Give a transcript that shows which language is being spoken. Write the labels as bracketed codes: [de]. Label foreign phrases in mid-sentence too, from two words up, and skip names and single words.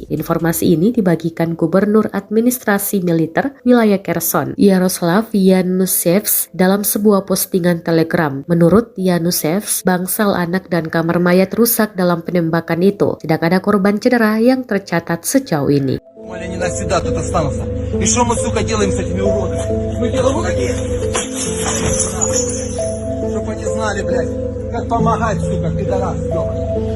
[id] Informasi ini dibagikan Gubernur Administrasi Militer Wilayah Kherson, Yaroslav Yanushevs, dalam sebuah postingan Telegram. Menurut Yanushevs, bangsal anak dan kamar mayat rusak dalam penembakan itu. Tidak ada korban cedera yang tercatat sejauh ini. [ru] Они навсегда тут останутся. И что мы, сука, делаем с этими уродами? Мы делаем вот такие. Чтоб они знали, блядь, как помогать, сука, пидорас, ёбаный.